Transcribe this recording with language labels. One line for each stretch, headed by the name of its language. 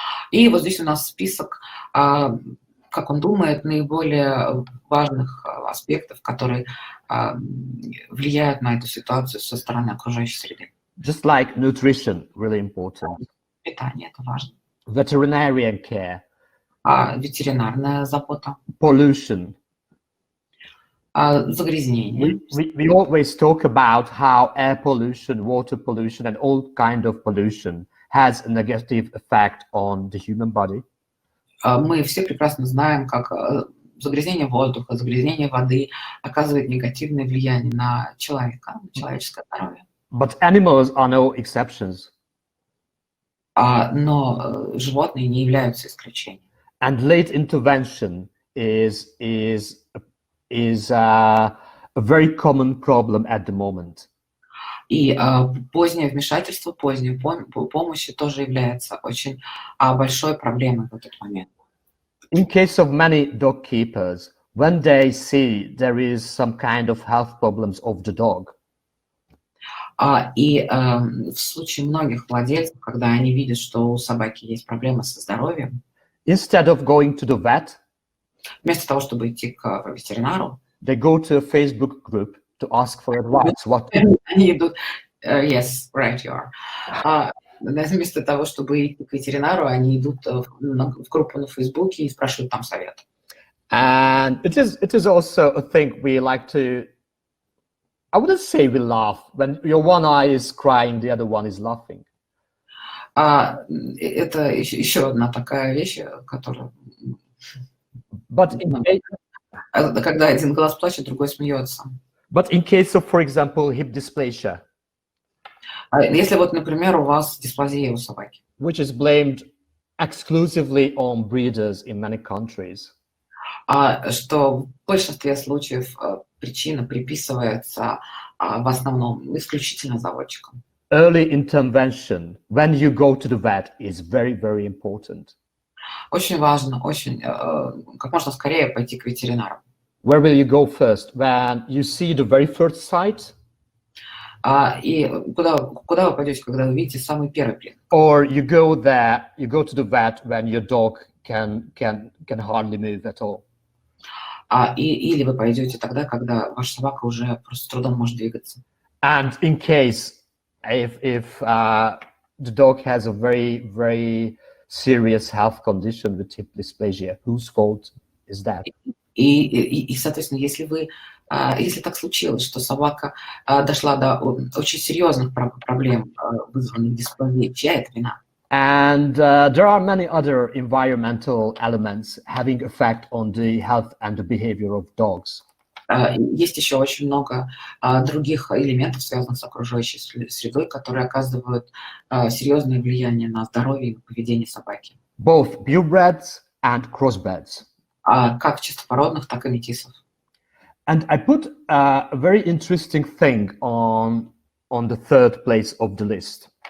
Russian: И вот здесь у нас список, как он думает, наиболее важных аспектов, которые влияют на эту ситуацию со стороны окружающей среды.
English: Just like nutrition, really important.
Russian: Питание – это важно.
English: Veterinarian care.
Russian: Ветеринарная забота.
English: Pollution.
Russian: Загрязнение.
English: We always talk about how air pollution, water pollution, and all kind of pollution has a negative effect on the human body.
Russian: Мы все прекрасно знаем, как загрязнение воздуха, загрязнение воды оказывает негативное влияние на человека, на человеческое здоровье.
English: But animals are no exceptions.
Russian: Но животные не являются исключением.
English: And late intervention is a very common problem at the moment.
Russian: И позднее вмешательство, поздняя помощь тоже является очень большой проблемой в этот момент.
English: In case of many dog keepers, when they see there is some kind of health problems of the dog,
Russian: и в случае многих владельцев, когда они видят, что у собаки есть проблемы со здоровьем,
English: instead of going to the vet,
Russian: вместо того, чтобы идти к ветеринару,
English: they go to a Facebook group to ask for advice.
Russian: Они идут,
English: yes, right you are.
Russian: Вместо того, чтобы идти к ветеринару, они идут в группу на Фейсбуке и спрашивают там совет.
English: And it is also a thing we like to, I wouldn't say we laugh, when your one eye is crying, the other one is laughing.
Russian: Это еще одна такая вещь, которая... Когда один глаз плачет, другой смеется.
English: But in case of, for example, hip dysplasia,
Russian: если вот, например, у вас дисплазия у собаки,
English: which is blamed exclusively on breeders in many countries,
Russian: что в большинстве случаев причина приписывается в основном исключительно заводчикам.
English: Early intervention, when you go to the vet, is very, very important.
Russian: Очень важно, как можно скорее пойти к ветеринару.
English: Where will you go first? When you see the very first sight?
Russian: И куда вы пойдете, когда вы видите самый первый признак?
English: Or you go to the vet when your dog can hardly move at all.
Russian: Или вы пойдете тогда, когда ваша собака уже просто с трудом может двигаться.
English: And in case if the dog has a very serious health condition with hip dysplasia, whose fault is that?
Russian: И соответственно, если так случилось, что собака дошла до очень серьезных проблем, вызванных дисплазией, чья это вина?
English: And there are many other environmental elements having effect on the health and the behavior of dogs.
Russian: Есть еще очень много других элементов, связанных с окружающей средой, которые оказывают серьезное влияние на здоровье и на поведение собаки.
English: Both purebreds and crossbreds.
Russian: Как чистопородных, так и метисов.
English: And I put a very interesting thing on the third place of the list.